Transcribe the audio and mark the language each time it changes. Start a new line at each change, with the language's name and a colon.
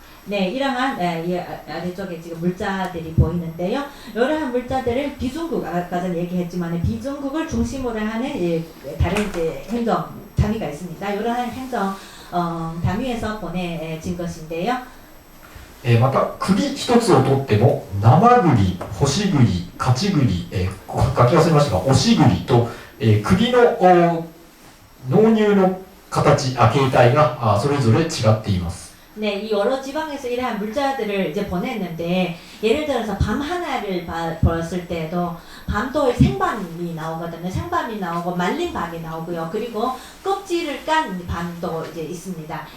Korean: 네, 이러한 이 아래쪽에 지금 물자들이 보이는데요. 이러한 물자들을 비중국, 아까 전에 얘기했지만 비중국을 중심으로 하는 다른 이제 행정 단위가 있습니다. 이러한 행정 단위에서 보내진 것인데요.
Japanese: また栗一つをとっても生栗、干し栗、勝ち栗、書き忘れましたが押し栗と、栗の納入の形、形態がそれぞれ違っています。
Korean: 네, 이 여러 지방에서 이러한 물자들을 이제 보냈는데 예를 들어서 밤 하나를 벌었을 때도 밤도 생밤이 나오거든요. 생밤이 나오고 말린 밤이 나오고요. 그리고 껍질을 깐 밤도 이제 있습니다.